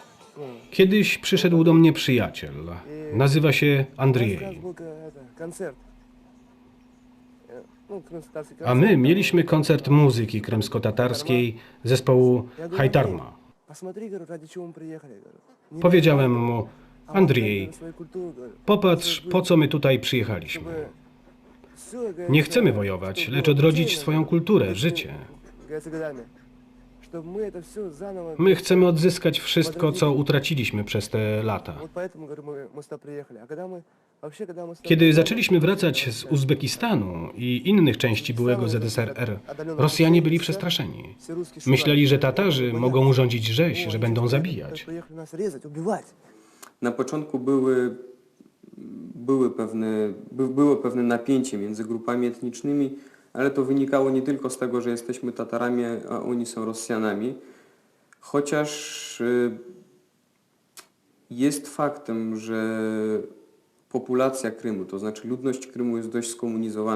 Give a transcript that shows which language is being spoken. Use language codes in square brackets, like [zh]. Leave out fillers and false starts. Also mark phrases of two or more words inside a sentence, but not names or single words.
[pl] Kiedyś przyszedł do mnie przyjaciel. Nazywa się [ru] У [pl] Andrzej. [ru] нас был концерт. Ну, крымско-татарский [pl] A [ru] концерт. [pl] my mieliśmy koncert muzyki krymsko-tatarskiej zespołu Hajtarma. [ru] Посмотри, говорю, ради чего мы приехали. Говорю. Не [pl] Powiedziałem mu, [ru] а вот [pl] Andrzej, [ru] ради своей культуры, говорю. [pl] popatrz, po co my tutaj przyjechaliśmy. [ru] Всё, говорит, [pl] Nie chcemy [ru] чтобы [pl] wojować, [ru] было [pl] lecz odrodzić [ru] потеряно, [pl] swoją [ru] говорю, [pl] kulturę, [ru] это, [pl] życie. [ru] говорится, годами. Чтобы мы это всё заново... [pl] My chcemy odzyskać wszystko, co utraciliśmy przez te lata. [ru] Вот поэтому, говорю, мы сюда приехали. А когда мы... Вообще, когда мы сюда [pl] Kiedy [ru] приехали, [pl] zaczęliśmy wracać z Uzbekistanu i innych części byłego ZSRR, Rosjanie byli przestraszeni. [ru] все русские шугали. [pl] Myśleli, że Tatarzy mogą urządzić rzeź, że będą zabijać. [ru] Приехали нас резать, убивать. [pl] Na początku było pewne napięcie między grupami etnicznymi, ale to wynikało nie tylko z tego, że jesteśmy Tatarami, a oni są Rosjanami. Chociaż jest faktem, że populacja Krymu, to znaczy ludność Krymu jest dość skomunizowana.